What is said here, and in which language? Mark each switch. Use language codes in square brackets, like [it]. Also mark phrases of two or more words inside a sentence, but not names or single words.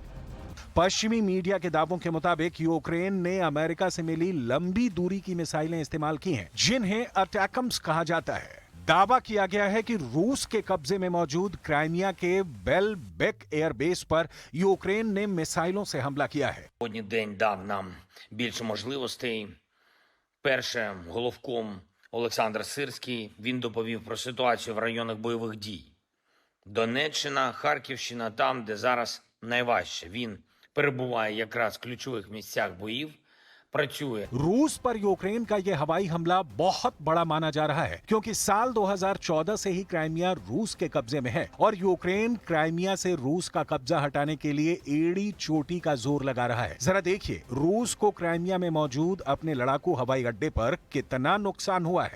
[hi] पश्चिमी मीडिया के दावों के मुताबिक यूक्रेन ने अमेरिका से मिली लंबी दूरी की मिसाइलें इस्तेमाल की हैं, जिन्हें अटैकम्स कहा जाता है। दावा किया गया है कि रूस के कब्जे में मौजूद क्राइमिया के बेलबेक एयरबेस पर यूक्रेन ने मिसाइलों से हमला किया है। [uk] Сьогодні день дав нам більше можливостей. Перше, головком Олександр Сирський, він доповів про ситуацію в районах бойових дій. Донеччина, Харківщина, там, де зараз найважче. Він перебуває якраз в ключових місцях боїв, працює. [hi] रूस पर यूक्रेन का यह हवाई हमला बहुत बड़ा माना जा रहा है, क्योंकि साल 2014 से ही क्राइमिया रूस के कब्जे में है और यूक्रेन क्राइमिया से रूस का कब्जा हटाने के लिए एड़ी चोटी का जोर लगा रहा है। जरा देखिए रूस को क्राइमिया में मौजूद अपने लड़ाकू हवाई अड्डे पर कितना नुकसान हुआ है।